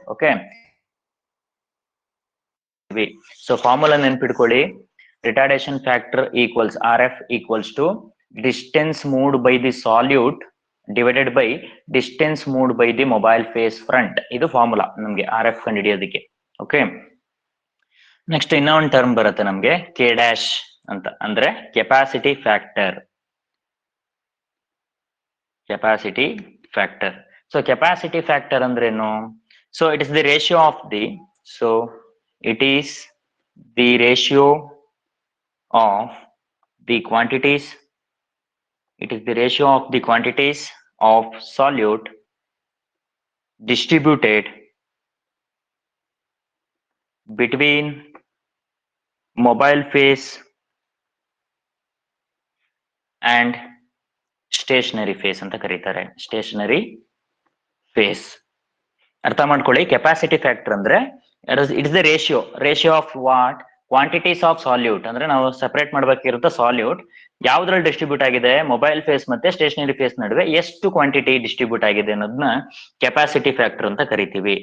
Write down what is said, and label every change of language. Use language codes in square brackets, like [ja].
[en] okay, so formula [kn] ನೆನ್ಪಿಡ್ಕೊಳ್ಳಿ, [en] Retardation factor equals RF equals to distance moved by the solute divided by distance moved by the mobile phase front. [kn] ಇದು formula ನಮ್ಗೆ RF ಕಂಡುಹಿಡಿಯೋದಕ್ಕೆ. Okay, next ಇನ್ನೊಂದು term ಬರುತ್ತೆ ನಮ್ಗೆ K dash ಅಂತ, ಅಂದ್ರೆ capacity factor. [en] capacity factor, so capacity factor [kn] ಅಂದ್ರೇನು, [en] so it is the ratio of the, so it is the ratio of the quantities, it is the ratio of the quantities of solute distributed between mobile phase and stationary phase [kn] ಅಂತ ಕರೀತಾರೆ, [en] Stationary phase. [kn] ಅರ್ಥ ಮಾಡ್ಕೊಳ್ಳಿ, capacity factor ಅಂದ್ರೆ it is the ratio of what, quantities of salute, ಅಂದ್ರೆ ನಾವು separate ಮಾಡ್ಬೇಕಿರುತ್ತೆ salute ಯಾವ್ದ್ರಲ್ಲಿ distribute ಆಗಿದೆ, mobile face ಮತ್ತೆ ಸ್ಟೇಷನರಿ ಫೇಸ್ ನಡುವೆ ಎಷ್ಟು ಕ್ವಾಂಟಿಟಿ ಡಿಸ್ಟ್ರಿಬ್ಯೂಟ್ ಆಗಿದೆ ಅನ್ನೋದನ್ನ ಕೆಪಾಸಿಟಿ ಫ್ಯಾಕ್ಟರ್ ಅಂತ ಕರಿತೀವಿ.